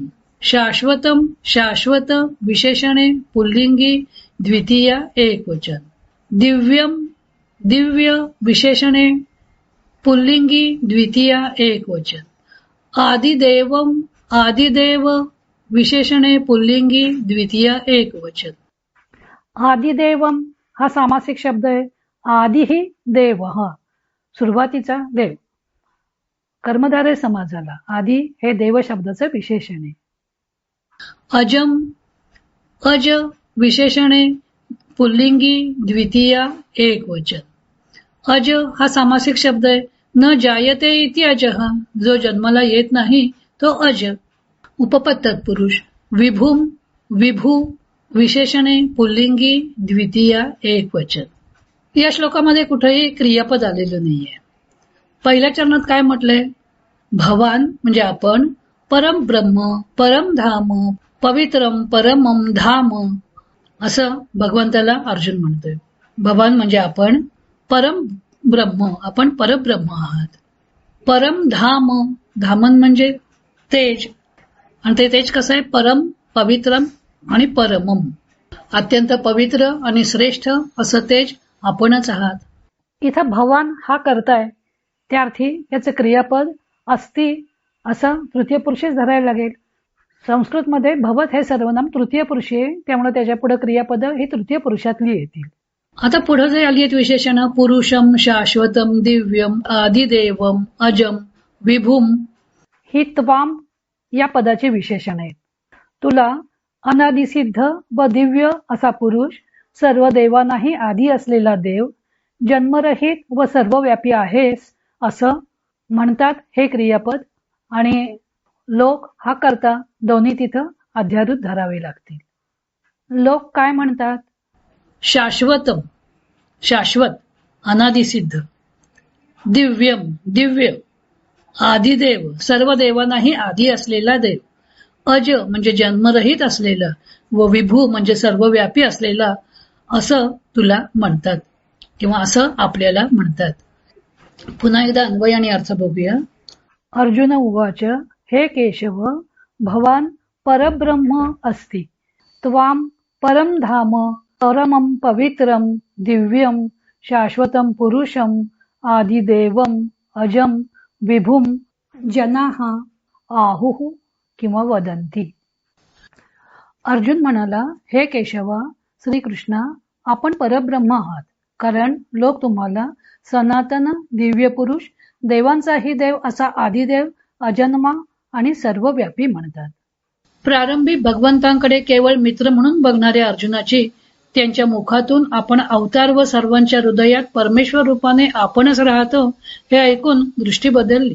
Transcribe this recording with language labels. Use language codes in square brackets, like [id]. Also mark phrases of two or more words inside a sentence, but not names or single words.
[mr] शाश्वतम शाश्वत विशेषणे पुल्लिंगी द्वितीया एकवचन. दिव्यम दिव्य विशेषणे पुल्लिंगी द्वितीया एकवचन. आदिदेवम आदिदेव विशेषणे पुल्लिंगी द्वितीया एकवचन. आदिदेवम हा सामासिक शब्द आहे. आदिही देव हा सुरुवातीचा देव. कर्मधारय समाजाला आदि हे देव शब्दाचं विशेषण आहे. अजम अज विशेषणे पुल्लिंगी द्वितीया एकवचन. अज हा सामासिक शब्द आहे. [sa] न जायते इति अजः [mr] जो जन्माला येत नाही तो अज. उपपद तत्पुरुष. विभूम विभू विशेषणे पुल्लिंगी द्वितीया एकवचन. या श्लोकामध्ये कुठेही क्रियापद आलेलं नाहीये. पहिल्या चरणात काय म्हटलंय? भवान म्हणजे आपण, [sa] परम ब्रह्म परम धाम पवित्रम परमम धाम [mr] असं भगवंताला अर्जुन म्हणतोय. भवान म्हणजे आपण, [sa] परम ब्रह्म [mr] आपण परब्रह्म आहात. [sa] परम धाम [mr] धामन म्हणजे तेज, आणि ते तेज कसं आहे? [sa] परम पवित्रम आणि परमम [mr] अत्यंत पवित्र आणि श्रेष्ठ असं तेज आपणच आहात. इथं भवान हा करताय त्या अर्थी याचं क्रियापद अस्ति असं तृतीय पुरुषीच धरायला लागेल. संस्कृत मध्ये भवत हे सर्वनाम तृतीय पुरुषी आहे, त्यामुळे त्याच्या पुढे क्रियापद ही तृतीय पुरुषातली येतील. आता पुढे जे आली आहेत विशेषण [sa] पुरुषम शाश्वतम दिव्यम आदिदेवम अजम विभूम [mr] ही त्वाम या पदाची विशेषण आहेत. तुला अनादिसिद्ध व दिव्य असा पुरुष, सर्व देवांनाही आधी असलेला देव, जन्मरहित व सर्वव्यापी आहेस असं म्हणतात हे क्रियापद, आणि लोक हा करता दोन्ही तिथं अध्यारूत धरावे लागतील. लोक काय म्हणतात? शाश्वतम शाश्वत अनादिसिद्ध, दिव्यम दिव्य, आदिदेव सर्व देवांनाही आधी असलेला देव, अज म्हणजे जन्मरहित असलेला, व विभू म्हणजे सर्वव्यापी असलेला असं तुला म्हणतात किंवा असं आपल्याला म्हणतात. पुन्हा एकदा अन्वय आणि अर्थ बघूया. [sa] अर्जुन उवाच हे केशव भवान परब्रह्म अस्ति त्वाम परम धाम परमं पवित्रम दिव्यम शाश्वतं पुरुषम आदिदेवम अजम विभूम जनाः आहुः किंवा वदंती. [mr] अर्जुन म्हणाला, हे केशवा श्रीकृष्णा, आपण परब्रह्म आहात, कारण लोक तुम्हाला सनातन दिव्य पुरुष, देवांचाही देव असा आदिदेव, अजन्मा आणि सर्वव्यापी म्हणतात. प्रारंभी भगवंतांकडे केवळ मित्र म्हणून बघणाऱ्या अर्जुनाची त्यांच्या मुखातून आपण अवतार व सर्वांच्या हृदयात परमेश्वर रूपाने आपणच राहतो हे ऐकून दृष्टी बदलली.